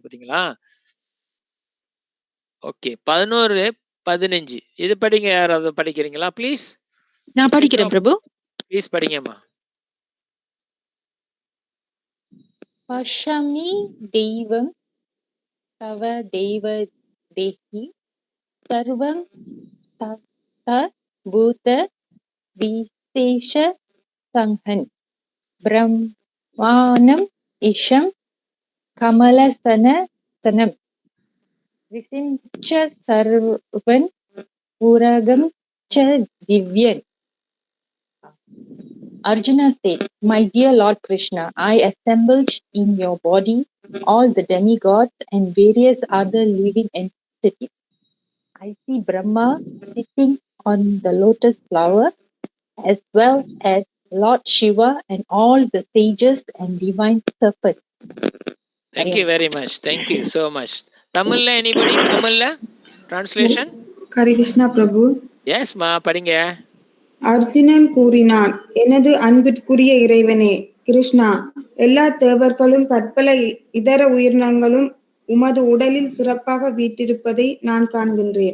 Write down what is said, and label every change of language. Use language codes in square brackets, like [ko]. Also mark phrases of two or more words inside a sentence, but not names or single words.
[ta] பாத்தீங்களா? ஓகே, 11, 15 இது படிங்க. யாராவது படிக்கிறீங்களா ப்ளீஸ்? நான் படிக்கிறேன் பிரபு. ப்ளீஸ் படிங்கம்மா. [sa] पश्यामि देवं तव देव देहे सर्वं तथा भूत विशेष संहन् ब्रह्माणम् ईशं कमलसनतनं विसिञ्च सर्वं पुरगं च दिव्यन्. [en] Arjuna said, "My dear Lord Krishna, I assembled in your body all the demigods and various other living entities. I see Brahma sitting on the lotus flower, as well as Lord Shiva and all the sages and divine serpents." Thank you very much. Thank you so much. Tamilla, anybody? Tamilla? Translation? [ta] ஹரே கிருஷ்ணா பிரபு. Yes, ma. படிங்க. அர்ஜுனன் கூறினான், எனது அன்பிற்குரிய இறைவனே கிருஷ்ணா, எல்லா தேவர்களும் பற்பல இதர உயிரினங்களும் உமது உடலில் சிறப்பாக வீற்றிருப்பதை நான் காண்கின்றேன்.